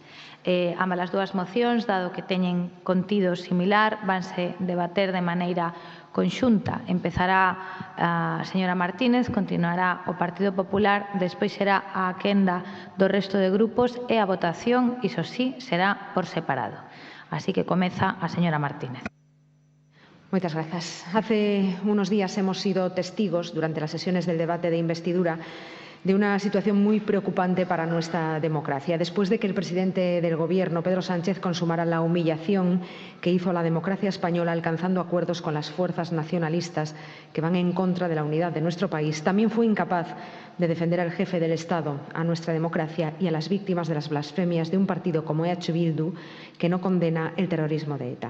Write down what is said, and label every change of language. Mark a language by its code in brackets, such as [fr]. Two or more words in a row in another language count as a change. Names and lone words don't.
[gl] Ambas as dúas mocións, dado que teñen contido similar, vanse debater de maneira conxunta. Empezará a señora Martínez, continuará o Partido Popular, despois será a quenda do resto de grupos e a votación, iso sí, será por separado. Así que comeza a señora Martínez. [es] Muchas gracias. Hace unos días hemos sido testigos, durante las sesiones del debate de investidura, de una situación muy preocupante para nuestra democracia. Después de que el presidente del Gobierno, Pedro Sánchez, consumara la humillación que hizo a la democracia española alcanzando acuerdos con las fuerzas nacionalistas que van en contra de la unidad de nuestro país, también fue incapaz de defender al jefe del Estado, a nuestra democracia y a las víctimas de las blasfemias de un partido como EH Bildu, que no condena el terrorismo de ETA.